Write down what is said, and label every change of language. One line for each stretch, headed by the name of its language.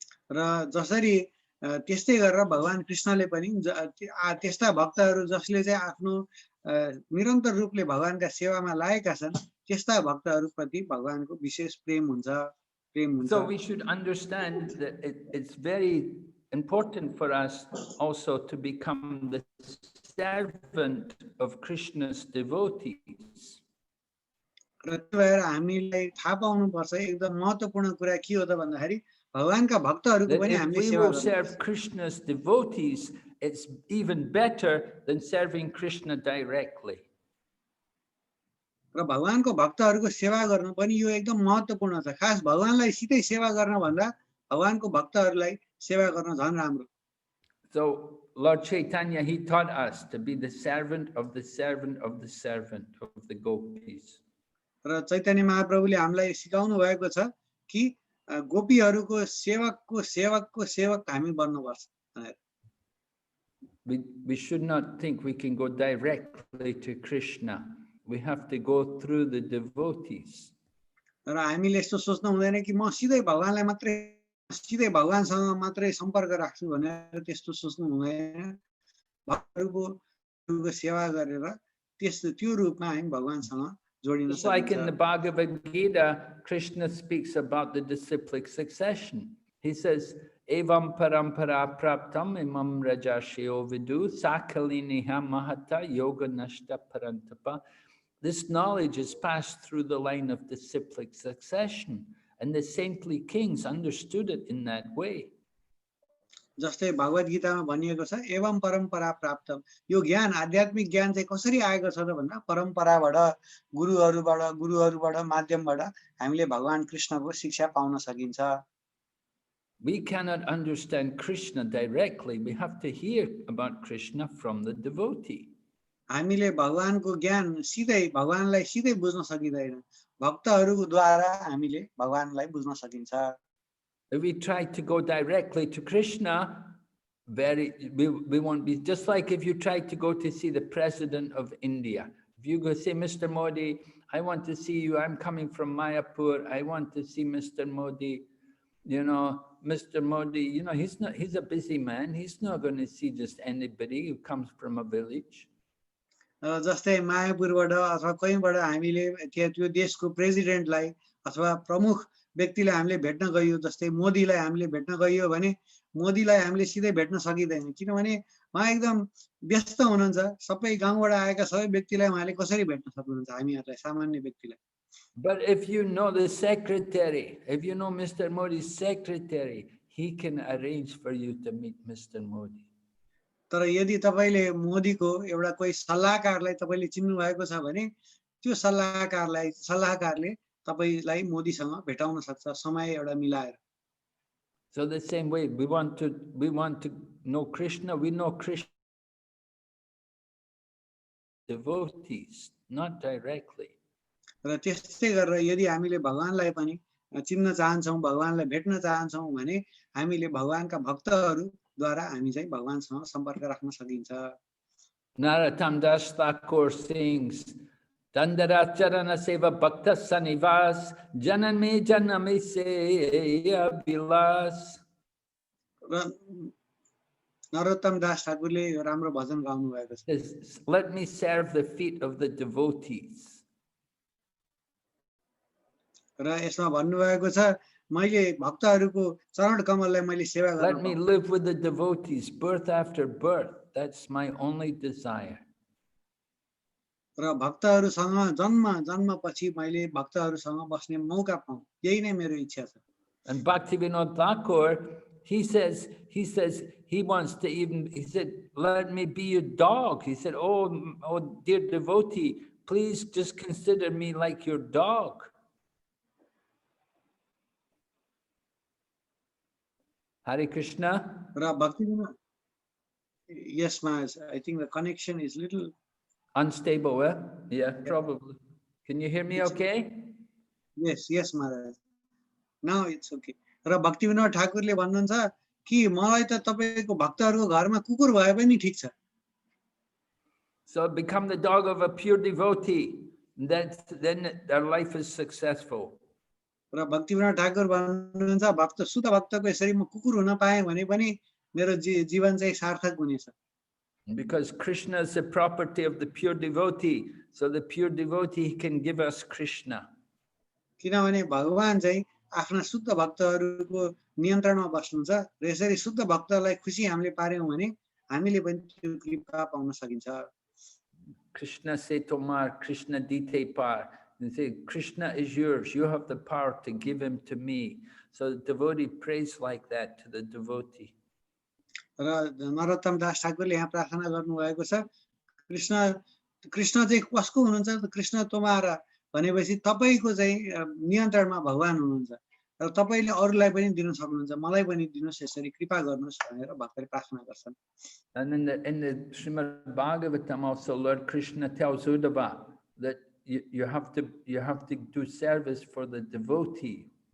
Nepali: र जसरी त्यस्तै गरेर भगवान कृष्णले पनि त्यस्ता भक्तहरू जसले चाहिँ आफ्नो निरन्तर रूपले भगवानका सेवामा लागेका छन् त्यस्ता भक्तहरूप्रति भगवानको विशेष प्रेम हुन्छ
English: So we should understand that it's very important for us also to become the servant of Krishna's devotees.
Nepali: र त्यो भएर हामीलाई थाहा पाउनुपर्छ एकदम महत्त्वपूर्ण कुरा के हो त भन्दाखेरि भगवानका भक्तहरूको पनि
English: If
Nepali: हामीले
English: we
Nepali: सेवा
English: will serve Krishna's devotees, it's even better than serving Krishna directly.
Nepali: र भगवानको भक्तहरूको सेवा गर्नु पनि यो एकदम महत्त्वपूर्ण छ खास भगवानलाई सिधै सेवा गर्न भन्दा भगवानको भक्तहरूलाई सेवा गर्न झन् राम्रो
English: So Lord Chaitanya, he taught us to be the servant of the servant of the servant of the gopis.
Nepali: र चैतन्य महाप्रभुले हामीलाई सिकाउनु भएको छ कि गोपीहरूको सेवकको सेवकको सेवक हामी बन्नुपर्छ भनेर
English: We should not think we can go directly to Krishna. We have to go through the devotees.
Nepali: र हामीले यस्तो सोच्नु हुँदैन कि म सिधै भगवानलाई मात्रै सिधै भगवानसँग मात्रै सम्पर्क राख्छु भनेर त्यस्तो सोच्नु हुँदैन भक्तहरूको सेवा गरेर त्यो रूपमा हामी भगवानसँग जोडिन
English: Just like in
Nepali: सकिन्छ
English: the Bhagavad Gita, Krishna speaks about the disciplic succession. He says,
Sanskrit: Evam parampara praptam imam rajashyo vidu sakaliniha mahata yoga nashta parantapa.
English: This knowledge is passed through the line of disciplic succession, and the saintly kings understood it in that way.
Nepali: जस्तै भगवत गीतामा भनिएको छ एवं परम्परा प्राप्त यो ज्ञान आध्यात्मिक ज्ञान चाहिँ कसरी आएको छ त भन्दा परम्पराबाट गुरुहरूबाट माध्यमबाट हामीले भगवान कृष्णको शिक्षा पाउन सकिन्छ
English: We cannot understand Krishna directly. We have to hear about Krishna from the devotee.
Nepali: हामीले भगवानको ज्ञान सिधै भगवानलाई सिधै बुझ्न सकिदैन भक्तहरूद्वारा हामीले भगवानलाई बुझ्न सकिन्छ
English: If we try to go directly to Krishna, we won't be, just like if you try to go to see the President of India. If you go say, Mr. Modi, I want to see you, I'm coming from Mayapur, I want to see Mr. Modi. You know, Mr. Modi, you know, he's a busy man. He's not going to see just anybody who comes from a village.
Nepali: जस्तै मायापुरबाट अथवा कहीँबाट हामीले त्यो देशको प्रेसिडेन्टलाई अथवा प्रमुख व्यक्तिलाई हामीले भेट्न गइयो जस्तै मोदीलाई हामीले भेट्न गइयो भने मोदीलाई हामीले सिधै भेट्न सकिदैन किनभने उहाँ एकदम व्यस्त हुनुहुन्छ सबै गाउँबाट आएका सबै व्यक्तिलाई उहाँले कसरी भेट्न सक्नुहुन्छ हामीहरूलाई सामान्य व्यक्तिलाई
English: But if you know the secretary, if you know Mr. Modi's secretary, he can arrange for you to meet Mr. Modi.
Nepali: तर यदि तपाईले मोदीको एउटा कोही सल्लाहकारलाई तपाईले चिन्नु भएको छ भने त्यो सल्लाहकारले तपाईलाई मोदीसँग भेटाउन सक्छ समय एउटा मिलाएर
English: So the same way we want to know Krishna, we know Krishna devotees, not directly.
Nepali: र त्यस्तै गरेर यदि हामीले भगवानलाई पनि चिन्न चाहन्छौं भगवानलाई भेट्न चाहन्छौं भने हामीले भगवानका भक्तहरूद्वारा हामी चाहिँ भगवानसँग सम्पर्क राख्न सकिन्छ
English: Narottam Das Thakur sings
Bangla: Dandaracharana seva bhakta sanivas janame se abhilas.
Nepali: Narottam दास ठाकुरले यो राम्रो भजन गाउनु भएको छ
English: Let me serve the feet of the devotees.
Nepali: र यसमा भन्नुभएको छ मैले भक्तहरूको चरण कमललाई मैले सेवा गर्न
English: Let me live with the devotees birth after birth. That's my only desire.
Nepali: र भक्तहरूसँग जन्म पछि मैले भक्तहरूसँग बस्ने मौका पाऊँ यही नै मेरो इच्छा छ
English: And Bhaktivinoda Thakur, he says he wants to even, he said, let me be your dog. He said, oh, dear devotee, please just consider me like your dog. Hare Krishna. Yes, Maharaj. I think the connection is little unstable, eh? Yeah, probably. Can you hear me okay? Yes, Maharaj. Now it's okay.
Nepali: र भक्ति विनोद ठाकुरले भन्नुहुन्छ कि मलाई त तपाईको भक्तहरुको घरमा कुकुर भए पनि ठीक छ.
English: So become the dog of a pure devotee. Then their life is successful.
Nepali: र भक्ति विनोद ठाकुर भन्नुहुन्छ भक्त शुद्ध भक्तको यसरी म कुकुर हुन पाए भने पनि मेरो जीवन चाहिँ सार्थक हुनेछ.
English: Because Krishna is the property of the pure devotee, so the pure devotee can give us Krishna.
Nepali: किनभने भगवान चाहिँ आफ्ना शुद्ध भक्तहरुको नियन्त्रणमा बस्नुहुन्छ र यसरी शुद्ध भक्तलाई खुशी हामीले पार्यौं भने हामीले पनि त्यो कृपा पाउन सकिन्छ.
Bangla: Krishna se tomar, Krishna dite par.
English: And say, Krishna is yours. You have the power to give him to me. So the devotee prays like that to the devotee.
Nepali: र नरोत्तम दास ठाकुरले यहाँ प्रार्थना गर्नुभएको छ कृष्ण चाहिँ कसको हुनुहुन्छ त कृष्ण तुम्हारा भनेपछि तपाईको चाहिँ नियन्त्रणमा भगवान हुनुहुन्छ र तपाईले अरूलाई पनि दिन सक्नुहुन्छ मलाई पनि दिनुस् यसरी कृपा गर्नुस् भनेर भक्तले प्रार्थना गर्छन्.
English: And in the Srimad Bhagavatam also Lord Krishna tells Uddhava that you have to do service for the devotee.